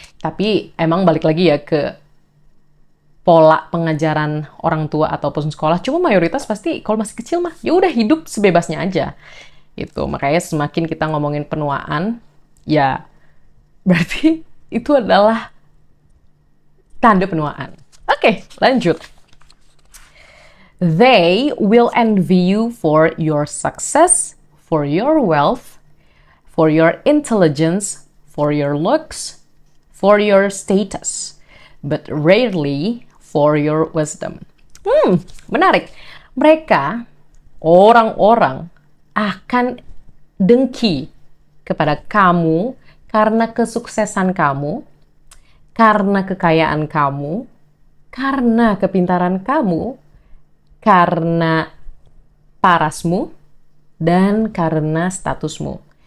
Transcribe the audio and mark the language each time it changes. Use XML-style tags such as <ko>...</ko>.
<id>Tapi emang balik lagi ya ke pola pengajaran orang tua ataupun sekolah. Cuma mayoritas pasti kalau masih kecil mah ya udah hidup sebebasnya aja. Itu makanya semakin kita ngomongin penuaan, ya berarti itu adalah tanda penuaan. Oke, lanjut.</id> <en>They will envy you for your success, for your wealth, for your intelligence, for your looks, for your status, but rarely for your wisdom.</en> <id>Menarik. Mereka, orang-orang, akan dengki kepada kamu karena kesuksesan kamu, karena kekayaan kamu, karena kepintaran kamu, karena parasmu, dan karena statusmu.</id>